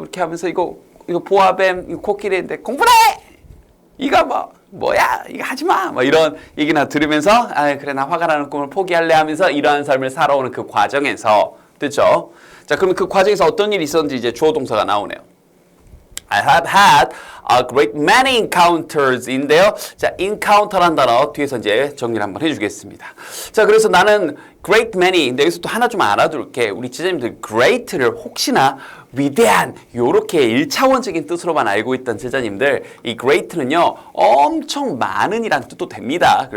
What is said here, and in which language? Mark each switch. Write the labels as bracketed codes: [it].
[ko] 이렇게 하면서 이거 보아뱀, 이거 코끼리인데 공부를 해! 이거 뭐야? 이거 하지 마! 이런 얘기나 들으면서 그래 나 화가 나는 꿈을 포기할래 하면서 이러한 삶을 살아오는 그 과정에서 됐죠? 자, 그러면 그 과정에서 어떤 일이 있었는지 이제 주어 동사가 나오네요. [en] I have had a great many encounters인데요. [ko] 자, encounter란 단어 뒤에서 이제 정리를 한번 해주겠습니다. 자, 그래서 나는 great many. 근데 여기서 또 하나 좀 알아둘게. 우리 제자님들 great를 혹시나 위대한 요렇게 1차원적인 뜻으로만 알고 있던 제자님들 이 great는요 엄청 많은이란 뜻도 됩니다.